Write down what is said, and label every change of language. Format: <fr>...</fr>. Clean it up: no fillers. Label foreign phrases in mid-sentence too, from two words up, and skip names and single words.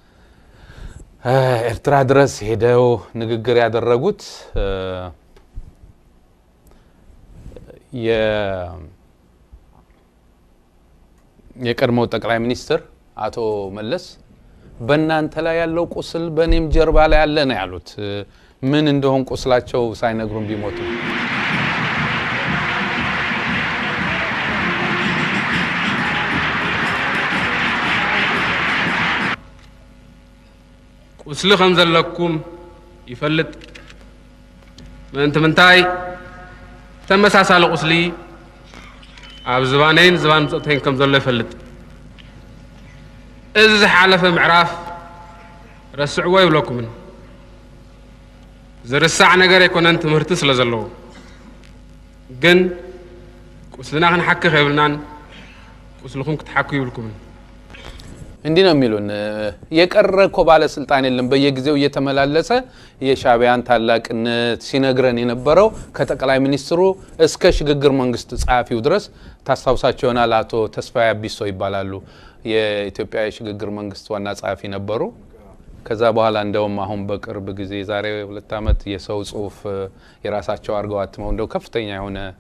<am>ኤርትራ ድረስ ሄደው ንግግር ያደረጉት የቀድሞው ጠቅላይ ሚኒስትር አቶ መለስ በእናንተ ላይ ያለው ቁስል በእኔም ጀርባ ላይ ያለ ነው ያሉት ምን እንደሆን ቁስላቸው ሳይነግሩን ቢሞቱ</am> <ti>ቁስል ከም ዘለኩም ይፈልጥ ምንታይ ተመሳሳለ ቁስሊ ኣብ ዝባነይን ዝባን ምጽተይን ከም ዘሎ ይፈልጥ እዚ ሓለፈ ምዕራፍ ረስዕዎ ይብለኩምን ዝርሳዕ ነገር ኣይኮነን ትምህርቲ ስለ ዘለዎ ግን ቁስልና ክንሓኪ ኸይብልናን ቁስልኩም ክትሓኩ ይብልኩምን</ti> <am>እንዲህ ነው የሚሉን የቀረኮ ባለስልጣን የለም በየጊዜው እየተመላለሰ የሻቢያን ታላቅነት ሲነግረን የነበረው ከጠቅላይ ሚኒስትሩ እስከ ሽግግር መንግስት ጻፊው ድረስ ታስታውሳቸው ይሆናል አቶ ተስፋዬ አቢሶ ይባላሉ የኢትዮጵያ የሽግግር መንግስት ዋና ጻፊ ነበሩ ከዛ በኋላ እንደውም አሁን በቅርብ ጊዜ ዛሬ 2 አመት የሰው ጽሁፍ የራሳቸው አርገው አትመው እንደው ከፍተኛ የሆነ</am>